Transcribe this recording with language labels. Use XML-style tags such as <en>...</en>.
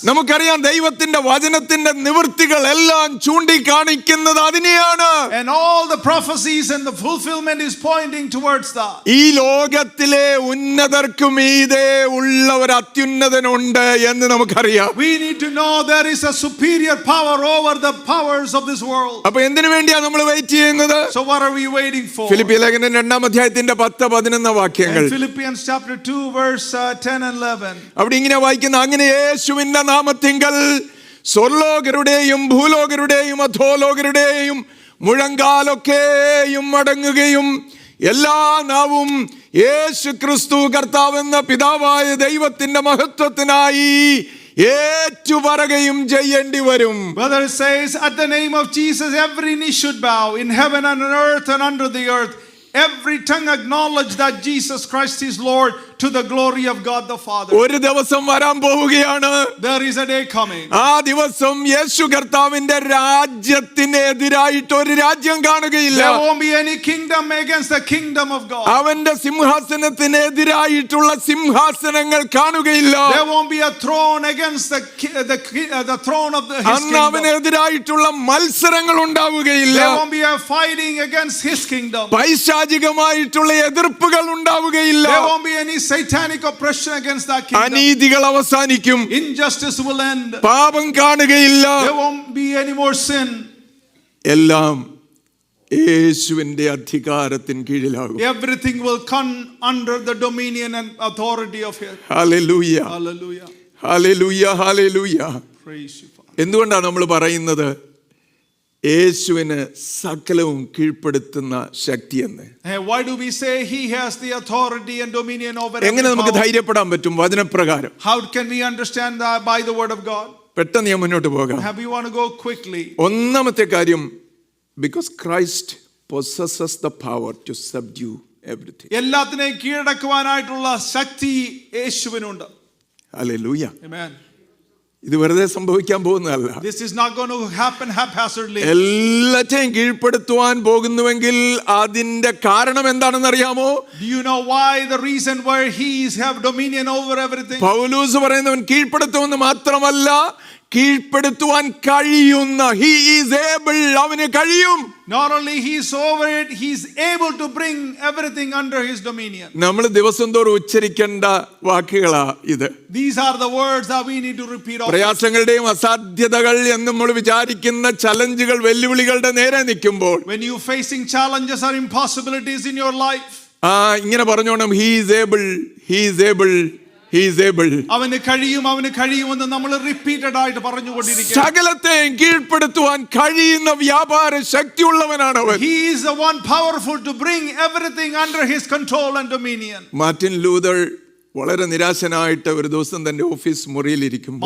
<ml>നമുക്കറിയാം ദൈവത്തിന്റെ വചനത്തിന്റെ നിവൃത്തികൾ എല്ലാം ചൂണ്ടിക്കാണിക്കുന്നത് അതിനെയാണ്.</ml> <en>And all the prophecies and the fulfillment is pointing towards that.</en> <ml>ഈ ലോകത്തിലെ ഉന്നതർക്കു മീതെ ഉള്ള ഒരു അത്യുന്നതനുണ്ട് എന്ന് നമുക്കറിയാം.</ml> <en>We need to know there is a superior power over the powers of this world.</en> <ml>അപ്പൊ എന്തിനു വേണ്ടിയാ നമ്മൾ വെയിറ്റ് ചെയ്യുന്നത്?</ml> <en>So what are we waiting for?</en> <ml>ഫിലിപ്പിയ ലേഖനം 2-ാം അധ്യായത്തിന്റെ 10-11 വാക്യങ്ങൾ.</ml> <en>In Philippians chapter 2 verse 10 and 11.</en> <ml>അവിടെ ഇങ്ങനെ വായിക്കുന്ന, അങ്ങനെ യേശുവിന്റെ നാമത്തിങ്കൽ സ്വർലോകരുടെയും ഭൂലോകരുടെയും അധോലോകരുടെയും മുഴങ്കാലൊക്കെയും മടങ്ങുകയും എല്ലാ നാവും യേശു ക്രിസ്തു കർത്താവെന്ന പിതാവായ ദൈവത്തിന്റെ മഹത്വത്തിനായി ഏറ്റുപറയുകയും ചെയ്യേണ്ടി വരും.</ml> <en>Brother, it says, at the name of Jesus every knee should bow in heaven and on earth and under the earth. Every tongue acknowledge that Jesus Christ is Lord, to the glory of God the Father.</en> <ml>ഒരു ദിവസം വരാൻ പോവുകയാണ്.</ml> <en>There is a day coming.</en> <ml>ആ ദിവസം യേശു കർത്താവിന്റെ രാജ്യത്തിനെതിരായിട്ട് ഒരു രാജ്യം കാണുകയില്ല.</ml> <en>There won't be any kingdom against the kingdom of God.</en> <ml>അവന്റെ സിംഹാസനത്തിനെതിരായിട്ടുള്ള സിംഹാസനങ്ങൾ കാണുകയില്ല.</ml> <en>There won't be a throne against the throne of his</en> <ml>അന്ന്</ml> <en>kingdom.</en> <ml>അവനെതിരായിട്ടുള്ള മത്സരങ്ങൾ ഉണ്ടാവുകയില്ല.</ml> <en>There won't be a fighting against his kingdom.</en> <ml>പൈശാചികമായിട്ടുള്ള എതിർപ്പുകൾ ഉണ്ടാവുകയില്ല.</ml> <en>There won't be any satanic oppression against that kingdom.</en> <ml>അനീതികൾ അവസാനിക്കും.</ml> <en>Injustice will end.</en> <ml>പാപം കാണുകയില്ല.</ml> <en>There won't be any more sin.</en> <ml>എല്ലാം യേശുവിന്റെ അധികാരത്തിന് കീഴിലാകും.</ml> <en>Everything will come under the dominion and authority of him.</en> <ml>Hallelujah.</ml> <en>Hallelujah.</en> <ml>Hallelujah. Hallelujah.</ml> <en>Praise you, Father.</en> <ml>എന്തുകൊണ്ടാണ് നമ്മൾ പറയുന്നത് യേശുവിന് സകലവും കീഴ്പ്പെടുത്തുന്ന ശക്തിയെന്ന്?</ml> <en>Why do we say he has the authority and dominion over every</en> <ml>എങ്ങനെ നമുക്ക്</ml> <en>power?</en> <ml>ധൈര്യപ്പെടാൻ പറ്റും വചനപ്രകാരം?</ml> <en>How can we understand that by the word of God?</en> <ml>പെട്ടെന്ന് ഞാൻ മുന്നോട്ട് പോകാം.</ml> <en>We want to go quickly.</en> <ml>ഒന്നാമത്തെ കാര്യം,</ml> <en>because Christ possesses the power to subdue everything.</en> <ml>എല്ലാത്തിനെയും കീഴടക്കുവാനായിട്ടുള്ള ശക്തി യേശുവിനുണ്ട്. ഹല്ലേലൂയ.</ml> <en>Amen.</en> <ml>ഇത് വെറുതെ സംഭവിക്കാൻ പോകുന്നതല്ല.</ml> <en>This is not going to happen haphazardly.</en> <ml>എല്ലാറ്റെയും കീഴ്പ്പെടുത്തുവാൻ പോകുന്നുവെങ്കിൽ അതിന്റെ കാരണം എന്താണെന്ന് അറിയാമോ?</ml> <en>Do you know why? The reason why he have dominion over everything.</en> <ml>പൗലോസ് പറയുന്നവൻ കീഴ്പ്പെടുത്തുമെന്ന് മാത്രമല്ല, കീഴ്പ്പെടുത്തുവാൻ കഴിയുന്ന,</ml> <en>he is able,</en> <ml>അവന് കഴിയും.</ml> <en>Not only he is over it, he is able to bring everything under his dominion.</en> <ml>നമ്മൾ ദിവസം തോറും ഉച്ചരിക്കേണ്ട വാക്കുകളാ ഇത്.</ml> <en>These are the words that we need to repeat often.</en> <ml>പ്രയാസങ്ങളുടെയും അസാധ്യതകൾ എന്ന് നമ്മൾ വിചാരിക്കുന്ന ചലഞ്ചുകൾ, വെല്ലുവിളികളുടെ നേരെ നിൽക്കുമ്പോൾ,</ml> <en>When you facing challenges or impossibilities in your life,</en> <ml>ഇങ്ങനെ പറഞ്ഞോണം,</ml> <en>he is able, he is able, he is able.</en> <ml>അവന് കഴിയുമെന്ന് നമ്മൾ റിപ്പീറ്റഡ് ആയിട്ട് പറഞ്ഞുകൊണ്ടിരിക്കുക. സകലത്തെയും കീഴ്പ്പെടുത്തുവാൻ കഴിയുന്ന വ്യാപാര ശക്തിയുള്ളവനാണ് അവൻ.</ml> <en>He is the one powerful to bring everything under his control and dominion.</en> <ml>Martin Luther വളരെ നിരാശനായിട്ട് ഒരു ദിവസം തന്റെ ഓഫീസ് മുറിയിൽ ഇരിക്കുമ്പോൾ,</ml>